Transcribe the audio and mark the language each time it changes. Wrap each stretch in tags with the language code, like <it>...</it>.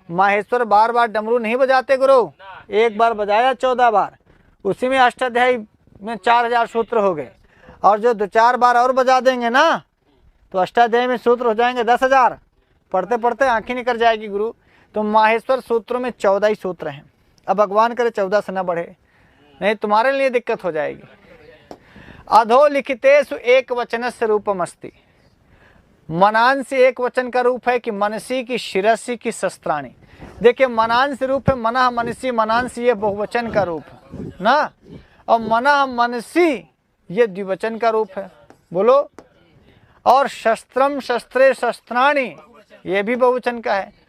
<hi>माहेश्वर बार बार डमरू नहीं बजाते गुरु, एक बार बजाया 14 बार, उसी में अष्टाध्यायी में 4000 सूत्र हो गए। और जो 2-4 बार और बजा देंगे ना तो अष्टाध्यायी में सूत्र हो जाएंगे 10,000। पढ़ते पढ़ते आंखें निकल जाएगी गुरु। तो माहेश्वर सूत्रों में 14 ही सूत्र हैं। अब भगवान करे 14 से न बढ़े, नहीं तुम्हारे लिए दिक्कत हो जाएगी।</hi> <sa>अधोलिखितेषु एक वचनस्य रूपमस्ति।</sa> <hi>मनांसी एक वचन का रूप है कि मनसी की शिरसी की शस्त्राणी। देखिए मनांसी रूप है मनः मनसी, मनांसी ये बहुवचन का रूप है ना, और मनः मनसी ये द्विवचन का रूप है। बोलो। और शस्त्रम शस्त्रे शस्त्राणी ये भी बहुवचन का है।</hi>